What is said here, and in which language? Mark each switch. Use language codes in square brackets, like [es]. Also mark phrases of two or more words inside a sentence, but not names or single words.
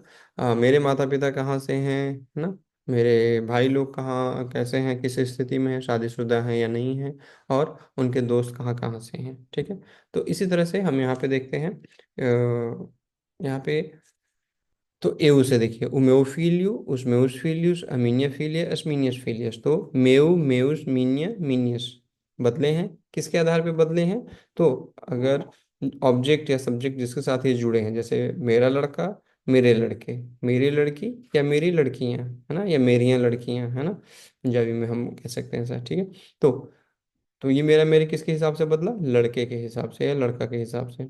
[hi] मेरे माता पिता कहाँ से हैं, है ना। मेरे भाई लोग कहाँ कैसे हैं, किस स्थिति में हैं, शादीशुदा हैं या नहीं हैं, और उनके दोस्त कहाँ कहाँ से हैं। ठीक है। तो इसी तरह से हम यहाँ पे देखते हैं। यहाँ पे तो eu से देखिए, [pt] o meu filho, os meus filhos, a minha filha, as minhas filhas। [hi] तो [pt] meu, meus, minha, minhas [hi] बदले हैं। किसके आधार पे बदले हैं? तो अगर ऑब्जेक्ट या सब्जेक्ट जिसके साथ ये जुड़े हैं, जैसे मेरा लड़का, मेरे लड़के, मेरी लड़की या मेरी लड़कियां, है ना, या मेरियां लड़कियां, है ना। पंजाबी में हम कह सकते हैं ऐसा। ठीक है। तो तो ये मेरा, मेरे किसके हिसाब से बदला? लड़के के हिसाब से या लड़का के हिसाब से।